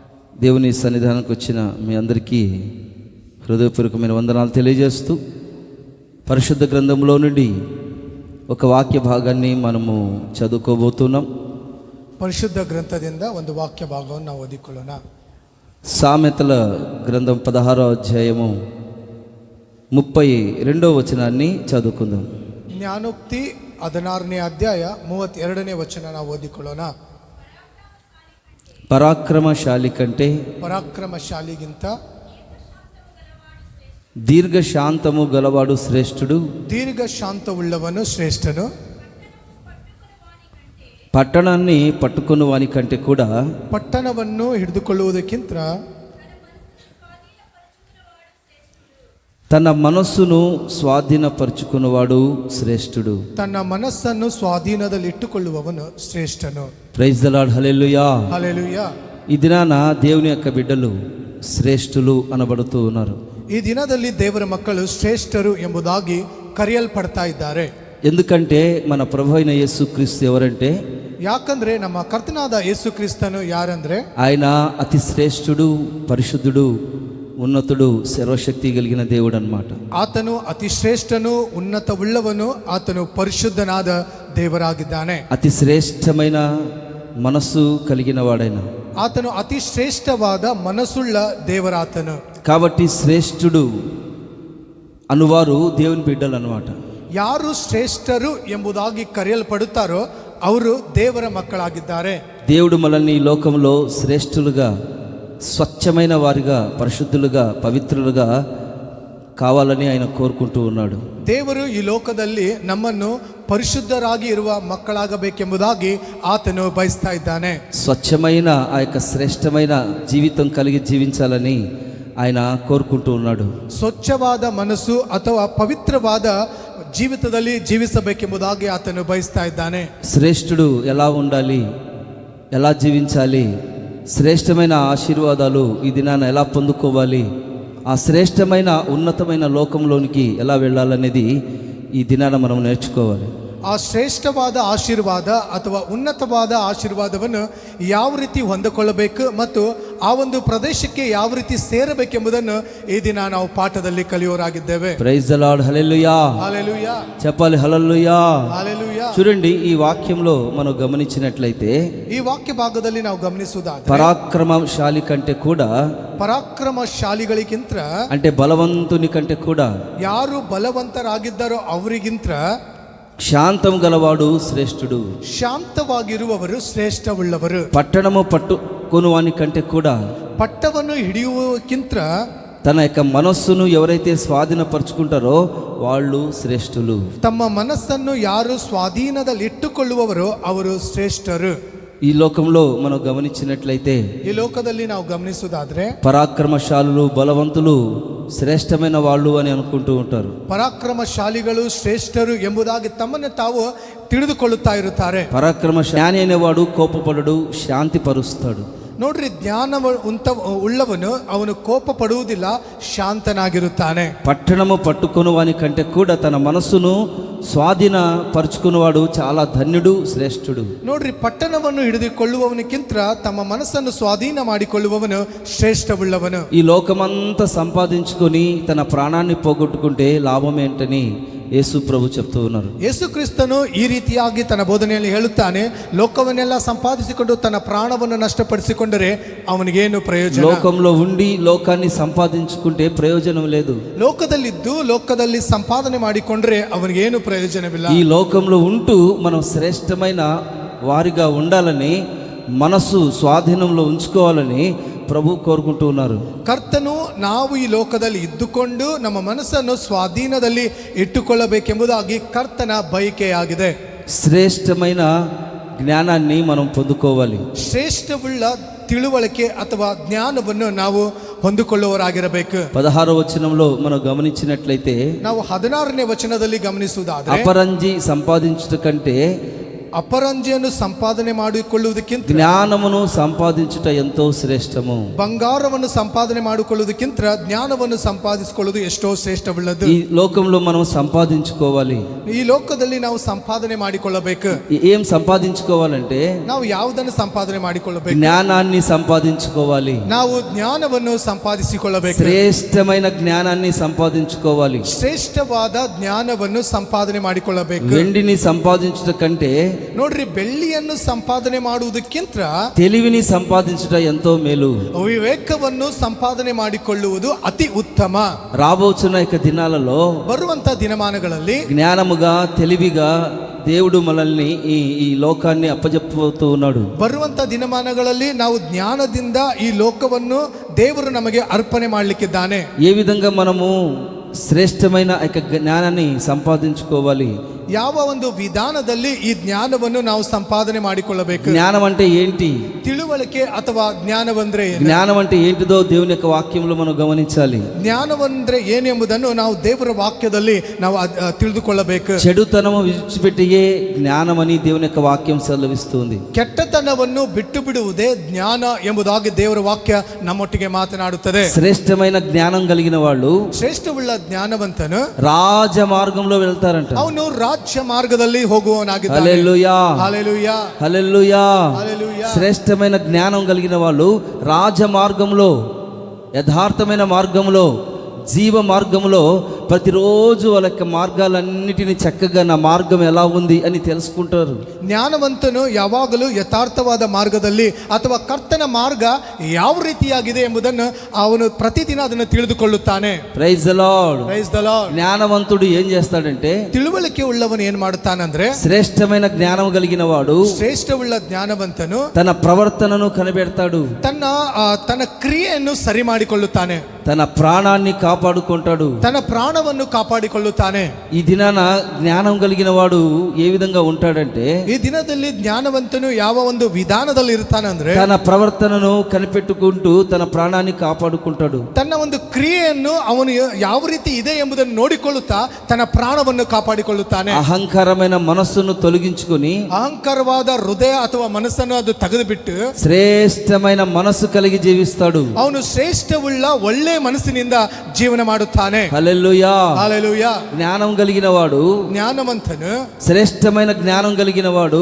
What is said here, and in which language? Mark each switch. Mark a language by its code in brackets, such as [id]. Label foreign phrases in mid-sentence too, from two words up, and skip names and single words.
[te] దేవుని సన్నిధానానికి వచ్చిన మీ అందరికీ హృదయపూర్వకమైన వందనాలు తెలియజేస్తూ పరిశుద్ధ గ్రంథంలో నుండి ఒక వాక్య భాగాన్ని మనము చదువుకోబోతున్నాం. [kn] ಪರಿಶುದ್ಧ ಗ್ರಂಥದಿಂದ ಒಂದು ವಾಕ್ಯ ಭಾಗವನ್ನು ನಾವು ಓದಿಕೊಳ್ಳೋಣ. [te] సామెతల గ్రంథం 16వ అధ్యాయము 32వ వచనాన్ని చదువుకుందాం. [kn] ಜ್ಞಾನೋಕ್ತಿ 16ನೇ ಅಧ್ಯಾಯ 32ನೇ ವಚನ ನಾವು ಓದಿಕೊಳ್ಳೋಣ. [te] పరాక్రమశాలి కంటే [kn] పరాక్రమశాలిಗಿಂತ [te] దీర్ఘశాంతము గలవాడు శ్రేష్ఠుడు, [kn] దీర్ఘశాంతವುಳ್ಳವನು ಶ್ರೇಷ್ಠನು. [te] పట్టణాన్ని పట్టుకుని వాని కంటే కూడా [kn] పట్టణವನ್ನು ಹಿಡಿದುಕೊಳ್ಳುವುದಕ್ಕಿಂತ [te] తన మనస్సును స్వాధీనపరుచుకున్నవాడు శ్రేష్ఠుడు. [kn] ತನ್ನ ಮನಸ್ಸನ್ನು ಸ್ವಾಧೀನದಲ್ಲಿ ಇಟ್ಟುಕೊಳ್ಳುವವನು ಶ್ರೇಷ್ಠನು. [en] Praise the Lord, [te] హల్లెలూయా. హల్లెలూయా. ఈ దినాన దేవుని యొక్క బిడ్డలు శ్రేష్ఠులు అనబడుతూ ఉన్నారు. [kn] ಈ ದಿನದಲ್ಲಿ ದೇವರ ಮಕ್ಕಳು ಶ್ರೇಷ್ಠರು ಎಂಬುದಾಗಿ ಕರೆಯಲ್ಪಡ್ತಾ ಇದ್ದಾರೆ. [te] ఎందుకంటే మన ప్రభు అయిన యేసుక్రీస్తు ఎవరంటే, [kn] ಯಾಕಂದ್ರೆ ನಮ್ಮ ಕರ್ತನಾದ ಯೇಸು ಕ್ರಿಸ್ತನು ಯಾರಂದ್ರೆ [te] ఆయన అతి శ్రేష్ఠుడు, పరిశుద్ధుడు, ఉన్నతుడు, సర్వశక్తి కలిగిన దేవుడు అన్నమాట. [kn] ಆತನು ಅತಿ ಶ್ರೇಷ್ಠನು, ಉನ್ನತವುಳ್ಳವನು, ಆತನು ಪರಿಶುದ್ಧನಾದ ದೇವರಾಗಿದ್ದಾನೆ. [te] అతి శ్రేష్టమైన మనస్సు కలిగిన వాడైన, [kn] ಆತನು ಅತಿ ಶ್ರೇಷ್ಠವಾದ ಮನಸ್ಸುಳ್ಳ ದೇವರಾತನು. [te] కాబట్టి శ్రేష్ఠుడు అనువారు దేవుని బిడ్డలు అన్నమాట. [kn] ಯಾರು ಶ್ರೇಷ್ಠರು ಎಂಬುದಾಗಿ ಕರೆಯಲ್ಪಡುತ್ತಾರೋ ಅವರು ದೇವರ ಮಕ್ಕಳಾಗಿದ್ದಾರೆ. [te] దేవుడు మనల్ని ఈ లోకంలో శ్రేష్ఠులుగా, స్వచ్ఛమైన వారిగా, పరిశుద్ధులుగా, పవిత్రులుగా కావాలని ఆయన కోరుకుంటూ ఉన్నాడు. [kn] ದೇವರು ಈ ಲೋಕದಲ್ಲಿ ನಮ್ಮನ್ನು ಪರಿಶುದ್ಧರಾಗಿ ಇರುವ ಮಕ್ಕಳಾಗಬೇಕೆಂಬುದಾಗಿ ಆತನು ಬಯಸ್ತಾ ಇದ್ದಾನೆ. [te] స్వచ్ఛమైన ఆ యొక్క శ్రేష్టమైన జీవితం కలిగి జీవించాలని ఆయన కోరుకుంటూ ఉన్నాడు. [kn] ಸ್ವಚ್ಛವಾದ ಮನಸ್ಸು ಅಥವಾ ಪವಿತ್ರವಾದ ಜೀವಿತದಲ್ಲಿ ಜೀವಿಸಬೇಕೆಂಬುದಾಗಿ ಆತನು ಬಯಸ್ತಾ ಇದ್ದಾನೆ. [te] శ్రేష్ఠుడు ఎలా ఉండాలి, ఎలా జీవించాలి, శ్రేష్టమైన ఆశీర్వాదాలు ఈ దినాన ఎలా పొందుకోవాలి, ఆ శ్రేష్టమైన ఉన్నతమైన లోకంలోనికి ఎలా వెళ్ళాలనేది ఈ దినాన మనం నేర్చుకోవాలి. [kn] ಆ ಶ್ರೇಷ್ಠವಾದ ಆಶೀರ್ವಾದ ಅಥವಾ ಉನ್ನತವಾದ ಆಶೀರ್ವಾದವನ್ನು ಯಾವ ರೀತಿ ಹೊಂದಿಕೊಳ್ಳಬೇಕು ಮತ್ತು ಆ ಒಂದು ಪ್ರದೇಶಕ್ಕೆ ಯಾವ ರೀತಿ ಸೇರಬೇಕೆಂಬುದನ್ನು ಈ ದಿನ ನಾವು ಪಾಠದಲ್ಲಿ ಕಲಿಯೋರಾಗಿದ್ದೇವೆ. [en] Praise the Lord, [te] హల్లెలూయా. హల్లెలూయా. చెప్పాలి హల్లెలూయా. హల్లెలూయా. చూడండి, ఈ వాక్యంలో మనం గమనించినట్లయితే [kn] ಈ ವಾಕ್ಯ ಭಾಗದಲ್ಲಿ ನಾವು ಗಮನಿಸುವುದಾದರೆ [te] పరాక్రమశాలి కంటే కూడా, [kn] ಪರಾಕ್ರಮಶಾಲಿಗಳಿಗಿಂತ [te] అంటే బలవంతుని కంటే కూడా, [kn] ಯಾರು ಬಲವಂತರಾಗಿದ್ದಾರೋ ಅವರಿಗಿಂತ [te] శాంతం గలవాడు శ్రేష్ఠుడు. [kn] ಶಾಂತವಾಗಿರುವವರು ಶ್ರೇಷ್ಠವುಳ್ಳವರು. [te] పట్టణము పట్టుకొనువాని కంటే కూడా, [kn] ಪಟ್ಟವನ್ನು ಹಿಡಿಯುವಕ್ಕಿಂತ [te] తన యొక్క మనస్సును ఎవరైతే స్వాధీనపరుచుకుంటారో వాళ్ళు శ్రేష్ఠులు. [kn] ತಮ್ಮ ಮನಸ್ಸನ್ನು ಯಾರು ಸ್ವಾಧೀನದಲ್ಲಿ ಇಟ್ಟುಕೊಳ್ಳುವವರೋ ಅವರು ಶ್ರೇಷ್ಠರು. [te] ఈ లోకంలో మనం గమనించినట్లయితే [kn] ಈ ಲೋಕದಲ್ಲಿ ನಾವು ಗಮನಿಸುವುದಾದ್ರೆ [te] పరాక్రమశాలులు, బలవంతులు శ్రేష్టమైన వాళ్ళు అని అనుకుంటూ ఉంటారు. [kn] ಪರಾಕ್ರಮಶಾಲಿಗಳು ಶ್ರೇಷ್ಠರು ಎಂಬುದಾಗಿ ತಮ್ಮನ್ನು ತಾವು ತಿಳಿದುಕೊಳ್ಳುತ್ತಾ ಇರುತ್ತಾರೆ. [te] పరాక్రమశాలి అనేవాడు కోపపడడు, శాంతి పరుస్తాడు. [kn] ನೋಡ್ರಿ, ಜ್ಞಾನ ಉಳ್ಳವನು ಅವನು ಕೋಪ ಪಡುವುದಿಲ್ಲ, ಶಾಂತನಾಗಿರುತ್ತಾನೆ. [te] పట్టణము పట్టుకుని వాని కంటే కూడా తన మనస్సును స్వాధీనపరుచుకున్నవాడు చాలా ధన్యుడు, శ్రేష్ఠుడు. [kn] ನೋಡ್ರಿ, ಪಟ್ಟಣವನ್ನು ಹಿಡಿದುಕೊಳ್ಳುವವನಿಗಿಂತ ತಮ್ಮ ಮನಸ್ಸನ್ನು ಸ್ವಾಧೀನ ಮಾಡಿಕೊಳ್ಳುವವನು ಶ್ರೇಷ್ಠವುಳ್ಳವನು. [te] ఈ లోకమంతా సంపాదించుకొని తన ప్రాణాన్ని పోగొట్టుకుంటే లాభం ఏంటని యేసు ప్రభు చెప్తూ ఉన్నారు. [kn] ಯೇಸು ಕ್ರಿಸ್ತನು ಈ ರೀತಿಯಾಗಿ ತನ್ನ ಬೋಧನೆಯಲ್ಲಿ ಹೇಳುತ್ತಾನೆ, ಲೋಕವನ್ನೆಲ್ಲ ಸಂಪಾದಿಸಿಕೊಂಡು ತನ್ನ ಪ್ರಾಣವನ್ನು ನಷ್ಟಪಡಿಸಿಕೊಂಡರೆ ಅವನಿಗೇನು ಪ್ರಯೋಜನ? [te] లోకంలో ఉండి లోకాన్ని సంపాదించుకుంటే ప్రయోజనం లేదు. [kn] ಲೋಕದಲ್ಲಿದ್ದು ಲೋಕದಲ್ಲಿ ಸಂಪಾದನೆ ಮಾಡಿಕೊಂಡ್ರೆ ಅವನಿಗೇನು ಪ್ರಯೋಜನವಿಲ್ಲ. [te] ఈ లోకంలో ఉంటూ మనం శ్రేష్టమైన వారిగా ఉండాలని, మనస్సు స్వాధీనంలో ఉంచుకోవాలని ప్రభు కోరుకుంటూ ఉన్నారు. [kn] ಕರ್ತನು ನಾವು ಈ ಲೋಕದಲ್ಲಿ ಇದ್ದುಕೊಂಡು ನಮ್ಮ ಮನಸ್ಸನ್ನು ಸ್ವಾಧೀನದಲ್ಲಿ ಇಟ್ಟುಕೊಳ್ಳಬೇಕೆಂಬುದಾಗಿ ಕರ್ತನ ಬಯಕೆಯಾಗಿದೆ. [te] శ్రేష్టమైన జ్ఞానాన్ని మనం పొందుకోవాలి. [kn] ಶ್ರೇಷ್ಠವುಳ್ಳ ತಿಳುವಳಿಕೆ ಅಥವಾ ಜ್ಞಾನವನ್ನು ನಾವು ಹೊಂದಿಕೊಳ್ಳುವವರಾಗಿರಬೇಕು. [te] 16వ వచనంలో మనం గమనించినట్లయితే [kn] ನಾವು 16ನೇ ವಚನದಲ್ಲಿ ಗಮನಿಸುವುದಾದರೆ [te] అపరంజి సంపాదించుట కంటే [kn] ಅಪರಂಜಿಯನ್ನು ಸಂಪಾದನೆ ಮಾಡಿಕೊಳ್ಳುವುದಕ್ಕಿಂತ [te] జ్ఞానమును సంపాదించుట ఎంతో శ్రేష్టము. [kn] ಬಂಗಾರವನ್ನು ಸಂಪಾದನೆ ಮಾಡಿಕೊಳ್ಳುವುದಕ್ಕಿಂತ ಜ್ಞಾನವನ್ನು ಸಂಪಾದಿಸಿಕೊಳ್ಳುವುದು ಎಷ್ಟೋ ಶ್ರೇಷ್ಠವುಳ್ಳದ್ದು. [te] ఈ లోకంలో మనం సంపాదించుకోవాలి. [kn] ಈ ಲೋಕದಲ್ಲಿ ನಾವು ಸಂಪಾದನೆ ಮಾಡಿಕೊಳ್ಳಬೇಕು. [te] ఏం సంపాదించుకోవాలంటే [kn] ನಾವು ಯಾವುದನ್ನು ಸಂಪಾದನೆ ಮಾಡಿಕೊಳ್ಳಬೇಕು? [te] జ్ఞానాన్ని సంపాదించుకోవాలి. [kn] ನಾವು ಜ್ಞಾನವನ್ನು ಸಂಪಾದಿಸಿಕೊಳ್ಳಬೇಕು. [te] శ్రేష్టమైన జ్ఞానాన్ని సంపాదించుకోవాలి. [kn] ಶ್ರೇಷ್ಠವಾದ ಜ್ಞಾನವನ್ನು ಸಂಪಾದನೆ ಮಾಡಿಕೊಳ್ಳಬೇಕು. [te] వెండిని సంపాదించుట కంటే [kn] ನೋಡ್ರಿ, ಬೆಳ್ಳಿಯನ್ನು ಸಂಪಾದನೆ ಮಾಡುವುದಕ್ಕಿಂತ [te] తెలివిని సంపాదించుట ఎంతో మేలు. [kn] ವಿವೇಕವನ್ನು ಸಂಪಾದನೆ ಮಾಡಿಕೊಳ್ಳುವುದು ಅತಿ ಉತ್ತಮ. [te] రాబోచున్న ఇక దినాలలో [kn] ಬರುವಂತ ದಿನಮಾನಗಳಲ್ಲಿ [te] జ్ఞానముగా తెలివిగా దేవుడు మనల్ని ఈ లోకాన్ని అప్పజెప్పుతూ ఉన్నాడు. [kn] ಬರುವಂತ ದಿನಮಾನಗಳಲ್ಲಿ ನಾವು ಜ್ಞಾನದಿಂದ ಈ ಲೋಕವನ್ನು ದೇವರು ನಮಗೆ ಅರ್ಪಣೆ ಮಾಡಲಿಕ್ಕಿದ್ದಾನೆ. [te] ఏ విధంగా మనము శ్రేష్టమైన జ్ఞానాన్ని సంపాదించుకోవాలి? [kn] ಯಾವ ಒಂದು ವಿಧಾನದಲ್ಲಿ ಈ ಜ್ಞಾನವನ್ನು ನಾವು ಸಂಪಾದನೆ ಮಾಡಿಕೊಳ್ಳಬೇಕು? [te] జ్ఞానం అంటే ఏంటి? [kn] ತಿಳುವಳಿಕೆ ಅಥವಾ ಜ್ಞಾನವಂದ್ರೆ ಏನು? [te] జ్ఞానం అంటే ఏంటిదో దేవుని యొక్క వాక్యంలో మనం గమనించాలి. [kn] ಜ್ಞಾನವಂದ್ರೆ ಏನೆಂಬುದನ್ನು ನಾವು ದೇವರ ವಾಕ್ಯದಲ್ಲಿ ನಾವು ತಿಳಿದುಕೊಳ್ಳಬೇಕು. [te] చెడుతనము విడిచిపెట్టియే జ్ఞానమని దేవుని యొక్క వాక్యం సెలవిస్తుంది. [kn] ಕೆಟ್ಟತನವನ್ನು ಬಿಟ್ಟು ಬಿಡುವುದೇ ಜ್ಞಾನ ಎಂಬುದಾಗಿ ದೇವರ ವಾಕ್ಯ ನಮ್ಮೊಟ್ಟಿಗೆ ಮಾತನಾಡುತ್ತದೆ. [te] శ్రేష్టమైన జ్ఞానం కలిగిన వాళ్ళు [kn] ಶ್ರೇಷ್ಠವುಳ್ಳ ಜ್ಞಾನವಂತನು [te] రాజ మార్గంలో వెళ్తారంట. [kn] ಅವನು ರಾಜ್ಯ ಮಾರ್ಗದಲ್ಲಿ ಹೋಗುವವನಾಗಿದ್ದಾನೆ. [te] హల్లెలూయా, హల్లెలూయా, హల్లెలూయా. హల్లెలూయా. శ్రేష్టమైన జ్ఞానం కలిగిన వాళ్ళు రాజ మార్గంలో, యథార్థమైన మార్గంలో, జీవ మార్గంలో ప్రతిరోజు వాళ్ళ యొక్క మార్గాలన్నిటిని చక్కగా నా మార్గం ఎలా ఉంది అని తెలుసుకుంటారు. [kn] ಜ್ಞಾನವಂತನು ಯಾವಾಗಲೂ ಯಥಾರ್ಥವಾದ ಮಾರ್ಗದಲ್ಲಿ ಅಥವಾ ಕರ್ತನ ಮಾರ್ಗ ಯಾವ ರೀತಿಯಾಗಿದೆ ಎಂಬುದನ್ನು ಅವನು ಪ್ರತಿದಿನ ಅದನ್ನು ತಿಳಿದುಕೊಳ್ಳುತ್ತಾನೆ. [en] Praise the Lord. Praise the Lord. [te] జ్ఞానవంతుడు ఏం చేస్తాడంటే [kn] ತಿಳುವಳಿಕೆ ಉಳ್ಳವನು ಏನ್ ಮಾಡುತ್ತಾನಂದ್ರೆ, [te] శ్రేష్టమైన జ్ఞానం కలిగిన వాడు [kn] ಶ್ರೇಷ್ಠವುಳ್ಳ ಜ್ಞಾನವಂತನು [te] తన ప్రవర్తనను కనిపెడతాడు, [kn] ತನ್ನ ಕ್ರಿಯೆಯನ್ನು ಸರಿ ಮಾಡಿಕೊಳ್ಳುತ್ತಾನೆ, [te] తన ప్రాణాన్ని కాపాడుకుంటాడు, [kn] ತನ್ನ ಪ್ರಾಣವನ್ನು ಕಾಪಾಡಿಕೊಳ್ಳುತ್ತಾನೆ. [te] ఈ దినాన జ్ఞానం కలిగిన వాడు ఏ విధంగా ఉంటాడంటే, [kn] ಈ ದಿನದಲ್ಲಿ ಜ್ಞಾನವಂತನು ಯಾವ ಒಂದು ವಿಧಾನದಲ್ಲಿ ಇರ್ತಾನಂದ್ರೆ, [te] తన ప్రవర్తనను కనిపెట్టుకుంటూ తన ప్రాణాన్ని కాపాడుకుంటాడు. [kn] ತನ್ನ ಒಂದು ಕ್ರಿಯೆಯನ್ನು ಅವನು ಯಾವ ರೀತಿ ಇದೆ ಎಂಬುದನ್ನು ನೋಡಿಕೊಳ್ಳುತ್ತಾ ತನ್ನ ಪ್ರಾಣವನ್ನು ಕಾಪಾಡಿಕೊಳ್ಳುತ್ತಾನೆ. [te] అహంకారమైన మనస్సును తొలగించుకొని [kn] ಅಹಂಕಾರವಾದ ಹೃದಯ ಅಥವಾ ಮನಸ್ಸನ್ನು ಅದು ತೆಗೆದುಬಿಟ್ಟು [te] శ్రేష్టమైన మనస్సు కలిగి జీవిస్తాడు. [kn] ಅವನು ಶ್ರೇಷ್ಠವುಳ್ಳ ಒಳ್ಳೆ ಮನಸ್ಸಿನಿಂದ ಜೀವನ ಮಾಡುತ್ತಾನೆ. [te] హల్లెలూయా. హల్లెలూయా. జ్ఞానం కలిగిన వాడు, [kn] ಜ್ಞಾನವಂತನು, [te] శ్రేష్టమైన జ్ఞానం కలిగిన వాడు